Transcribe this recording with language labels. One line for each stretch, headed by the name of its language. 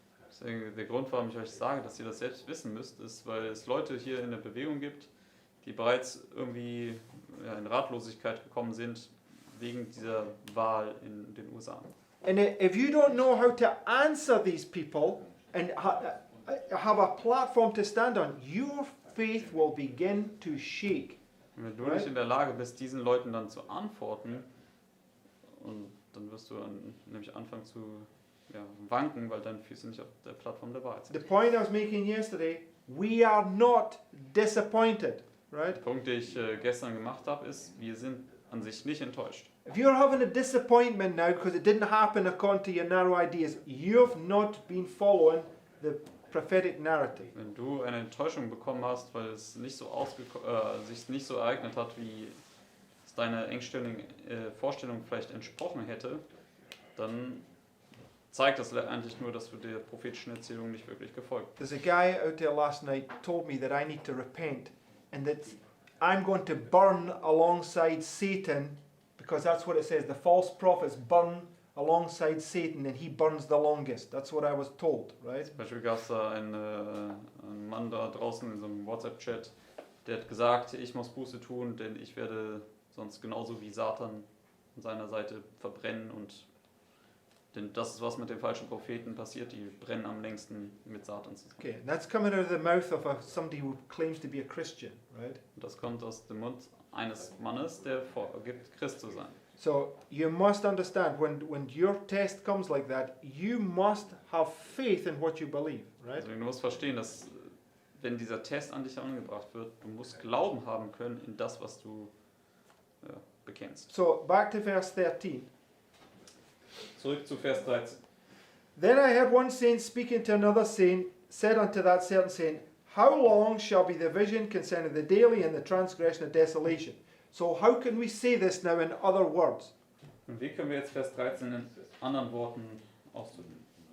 German: Deswegen der Grund, warum ich euch sage, dass ihr das selbst wissen müsst, ist, weil es Leute hier in der Bewegung gibt, die bereits irgendwie in Ratlosigkeit gekommen sind wegen dieser Wahl in den USA.
English: And if you don't know how to answer these people and have a platform to stand on, your faith will begin to shake.
German: Und wenn du nicht in der Lage bist, diesen Leuten dann zu antworten, und dann wirst du nämlich anfangen zu wanken, weil deine Füße nicht auf der Plattform der Wahrheit sind.
English: The point I was making yesterday, we are not disappointed, right?
German: Der Punkt, den ich gestern gemacht habe, ist, wir sind an sich nicht enttäuscht.
English: If you're having a disappointment now because it didn't happen according to your narrow ideas, you've not been following the prophetic narrative.
German: Wenn du eine Enttäuschung bekommen hast, weil es nicht so sich nicht so ereignet hat, wie es deiner engstelligen Vorstellung vielleicht entsprochen hätte, dann zeigt das letztendlich nur, dass du der prophetischen Erzählung nicht wirklich gefolgt bist.
English: There's a guy out there last night told me that I need to repent and that I'm going to burn alongside Satan, because that's what it says. The false prophets burn alongside Satan and he burns the longest. That's what I was told, right?
German: Zum Beispiel gab es da einen Mann da draußen in so einem WhatsApp-Chat, der hat gesagt, ich muss Buße tun, denn ich werde sonst genauso wie Satan an seiner Seite verbrennen, und denn das ist, was mit den falschen Propheten passiert, die brennen am längsten mit Satan zusammen.
English: Okay, that's coming out of the mouth of somebody who claims to be a Christian, right?
German: Und das kommt aus dem Mund eines Mannes, der vorgibt, Christ zu sein.
English: So you must understand, when your test comes like that, you must have faith in what you believe, right?
German: Also du musst verstehen, dass wenn dieser Test an dich herangebracht wird, du musst Glauben haben können in das, was du bekennst.
English: So back to verse 13.
German: Zurück zu Vers 13.
English: Then I heard one saint speaking to another saint, said unto that certain saint, How long shall be the vision concerning the daily and the transgression of desolation? So how can we say this now in other words?
German: Und wie können wir jetzt Vers 13 in anderen Worten ausdrücken?